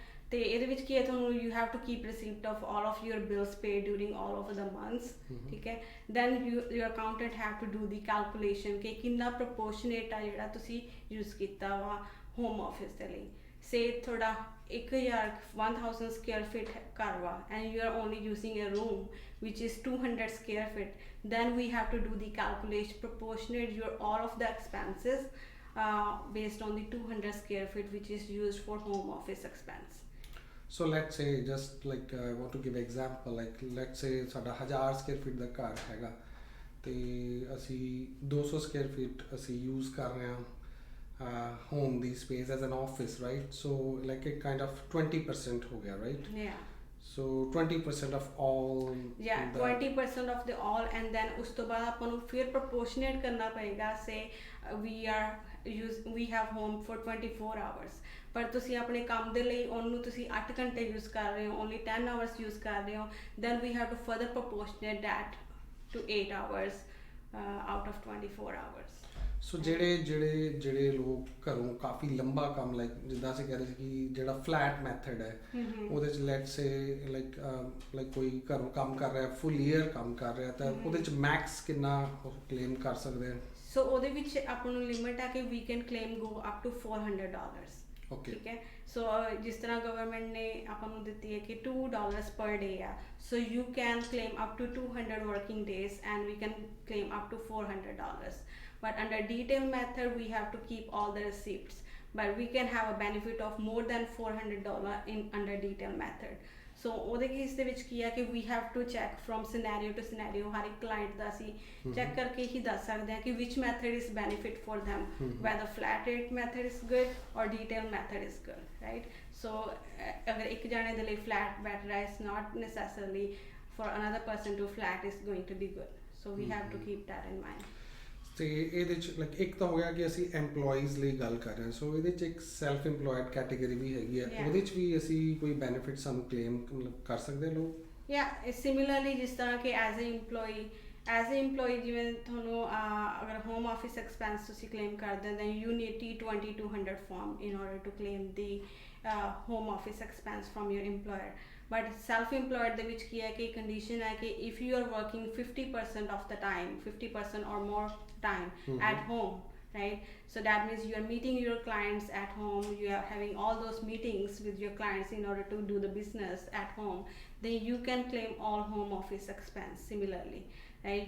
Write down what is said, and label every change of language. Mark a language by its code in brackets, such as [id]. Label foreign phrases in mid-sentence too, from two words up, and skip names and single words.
[pa] ਤੇ ਇਹਦੇ ਵਿੱਚ ਕੀ ਹੈ ਤੁਹਾਨੂੰ [en] you have to keep receipt of all of your bills paid during all of the months, [pa] ਠੀਕ ਹੈ? [en] then your accountant have to do the calculation [pa] ਕਿ ਕਿੰਨਾ ਪ੍ਰਪੋਰਸ਼ਨੇਟ ਆ ਜਿਹੜਾ ਤੁਸੀਂ ਯੂਜ਼ ਕੀਤਾ ਵਾ [en] home office [pa] ਦੇ ਲਈ। [en] ਸੇ [pa] ਤੁਹਾਡਾ 1000 ਸਕੁਅਰ ਫੀਟ ਘਰ ਵਾ [en] and you are only using a room which is 200 square feet, then we have to do the calculation proportionate your all of the expenses based on the 200 square feet which is used for home office expense. So let's say just like I want to give example, like let's say [pa] ਸਾਡਾ 1000 square feet ਦਾ ਘਰ ਹੈਗਾ ਤੇ ਅਸੀਂ 200 square feet ਅਸੀਂ use ਕਰ ਰਹੇ ਹਾਂ [en] home ਦੀ space as an office, right? So like it kind of 20% [pa] ਹੋ ਗਿਆ, [en] right? Yeah. So 20% of all. 20% of the all, and then [pa] ਉਸ ਤੋਂ ਬਾਅਦ ਆਪਾਂ ਨੂੰ ਫਿਰ proportionate ਕਰਨਾ ਪਏਗਾ। [en] say we have home for 24 hours, [pa] ਪਰ ਤੁਸੀਂ ਆਪਣੇ ਕੰਮ ਦੇ ਲਈ ਉਹਨੂੰ ਤੁਸੀਂ 8 ਘੰਟੇ ਯੂਜ਼ ਕਰ ਰਹੇ ਹੋ, [en] only 10 hours ਯੂਜ਼ [pa] ਕਰ ਰਹੇ ਹੋ, [en] then we have to further proportionate that to 8 hours out of 24 hours. [pa] ਸੋ ਜਿਹੜੇ ਲੋਕ ਘਰੋਂ ਕਾਫੀ ਲੰਬਾ ਕੰਮ ਲਾਈਕ ਜਿੱਦਾਂ ਅਸੀਂ ਕਹਿ ਰਹੇ ਸੀ ਕਿ ਜਿਹੜਾ [en] flat method [pa] ਹੈ ਉਹਦੇ 'ਚ [en] let's say like [pa] ਕੋਈ ਘਰੋਂ ਕੰਮ ਕਰ ਰਿਹਾ [en] full year [pa] ਕੰਮ ਕਰ ਰਿਹਾ ਤਾਂ ਉਹਦੇ 'ਚ ਮੈਕਸ ਕਿੰਨਾ ਕਲੇਮ ਕਰ ਸਕਦੇ ਹਾਂ? ਸੋ ਉਹਦੇ ਵਿੱਚ ਆਪਾਂ ਨੂੰ ਲਿਮਿਟ ਹੈ ਕਿ [en] we can claim go up to $400. [pa] ਓਕੇ ਠੀਕ ਹੈ। ਸੋ ਜਿਸ ਤਰ੍ਹਾਂ ਗਵਰਨਮੈਂਟ ਨੇ ਆਪਾਂ ਨੂੰ ਦਿੱਤੀ ਹੈ ਕਿ [en] $2 per day ਆ, so you can claim up to 200 working days and we can claim up to $400. But under detail method, we have to keep all the receipts. But we can have a benefit of more than $400 in under detail method. [pa] ਸੋ ਉਹਦੇ ਕੇਸ ਦੇ ਵਿੱਚ ਕੀ ਆ ਕਿ [en] we have to check from scenario to scenario, [pa] ਹਰ ਇੱਕ ਕਲਾਇੰਟ ਦਾ ਅਸੀਂ ਚੈੱਕ ਕਰਕੇ ਹੀ ਦੱਸ ਸਕਦੇ ਹਾਂ ਕਿ [en] which method is benefit for them, whether flat rate method is good or detail method is good, right? So [pa] ਅਗਰ ਇੱਕ ਜਾਣੇ ਦੇ ਲਈ [en] flat better ਹੈ, it's not necessarily for another person to flat is going to be good. So we have to keep that in mind. [pa] ਤੇ ਇਹਦੇ 'ਚ ਲਾਈਕ ਇੱਕ ਤਾਂ ਹੋ ਗਿਆ ਕਿ ਅਸੀਂ EMPLOYEES ਲਈ ਗੱਲ ਕਰ ਰਹੇ ਹਾਂ, ਸੋ ਇਹਦੇ 'ਚ ਇੱਕ [en] self employed category [pa] ਵੀ ਹੈਗੀ ਹੈ, ਉਹਦੇ 'ਚ ਵੀ ਅਸੀਂ ਕੋਈ ਬੈਨੀਫਿਟ ਸਾਨੂੰ ਕਲੇਮ ਮਤਲਬ ਕਰ ਸਕਦੇ ਲੋਕ? ਯਾ ਸਿਮਿਲਰਲੀ ਜਿਸ ਤਰ੍ਹਾਂ ਕਿ [en] as a EMPLOYEE [pa] ਜਿਵੇਂ ਤੁਹਾਨੂੰ ਅਗਰ [en] home office expense [pa] ਤੁਸੀਂ ਕਲੇਮ ਕਰਦੇ ਹੋ, [en] then you need T20-200 form in order to claim the home office expense from your employer. But self-employed [pa] ਦੇ ਵਿੱਚ ਕੀ ਹੈ ਕਿ [en] ਕੰਡੀਸ਼ਨ ਹੈ ਕਿ if you are working 50% of the time, 50% or more time at home, right? So that means you are meeting your clients at home, you are having all those meetings with your clients in order to do the business at home, then you can claim all home office expense similarly, right?